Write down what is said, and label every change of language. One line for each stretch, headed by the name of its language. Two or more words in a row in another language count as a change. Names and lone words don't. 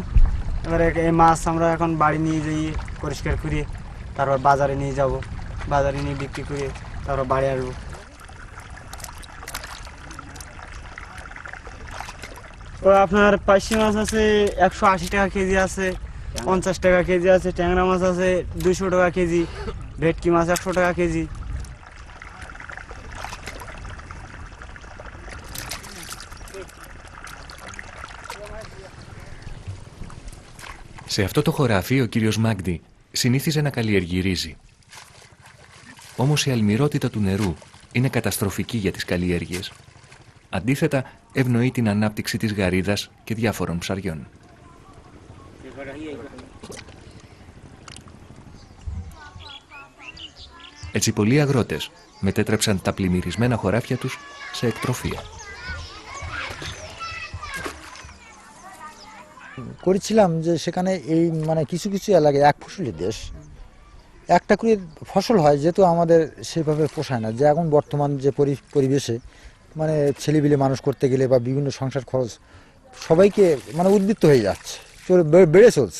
Bangla: এবারে এই মাছ আমরা এখন বাড়ি নিয়ে যাই, পরিষ্কার করিয়ে তারপর বাজারে নিয়ে যাব, বাজারে নিয়ে বিক্রি করে তারপর বাড়ি আসবো। তো আপনার পার্শে মাছ আছে 180 টাকা কেজি আছে, 50 টাকা কেজি আছে, ট্যাংরা মাছ আছে 200 টাকা কেজি, ভেটকি মাছ 100 টাকা কেজি।
Greek: Σε αυτό το χωράφι ο κύριος Μάγντι συνήθιζε να καλλιεργεί ρύζι. Όμως η αλμυρότητα του νερού είναι καταστροφική για τις καλλιέργειες. Αντίθετα, ευνοεί την ανάπτυξη της γαρίδας και διάφορων ψαριών. Έτσι, πολλοί αγρότες μετέτρεψαν τα πλημμυρισμένα χωράφια τους σε εκτροφία.
Bangla: করেছিলাম যে সেখানে এই মানে কিছু কিছু এলাকায় এক ফসলি দেশ, একটা করে ফসল হয়, যেহেতু আমাদের সেভাবে পোষায় না। যে এখন বর্তমান যে পরিবেশে মানে ছেলেপিলে মানুষ করতে গেলে বা বিভিন্ন সংসার খরচ সবাইকে মানে উদ্বৃত্ত হয়ে যাচ্ছে, বেড়ে চলছে।